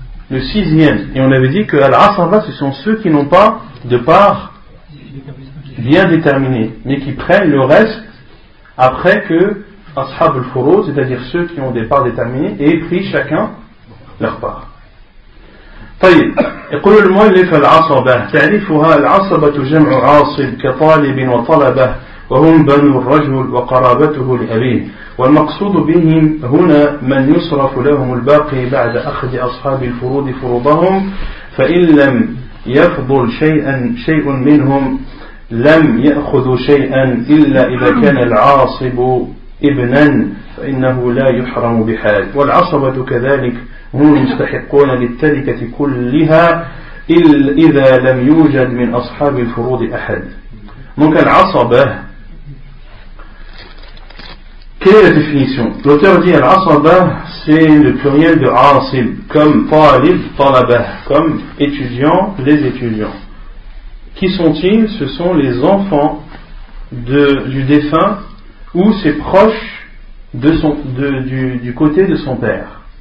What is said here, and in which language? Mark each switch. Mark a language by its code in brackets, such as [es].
[fr] le sixième, et on avait dit que Al-Asaba, ce sont ceux qui n'ont pas de part bien déterminée, mais qui prennent le reste après que Ashab al-Furu, c'est-à-dire ceux qui ont des parts déterminées, aient pris chacun leur part. [ar] طيب يقول المؤلف العصبة تعريفها العصبة جمع عاصب كطالب وطلبة وهم بنو الرجل وقرابته لأبيه والمقصود بهم هنا من يصرف لهم الباقي بعد أخذ أصحاب الفروض فروضهم فإن لم يفضل شيء منهم لم يأخذوا شيئا إلا إذا كان العاصب ابنا فإنه لا يحرم بحال والعصبة كذلك هم مستحقون للتركة كلها إذا لم يوجد من أصحاب الفروض أحد ممكن العصبة [fr] Quelle est la définition ? L'auteur dit Al-Asabah, c'est le pluriel de Asib, comme Talib, Talabah, comme étudiant, les étudiants. Qui sont-ils ? Ce sont les enfants du défunt ou ses proches du côté de son père.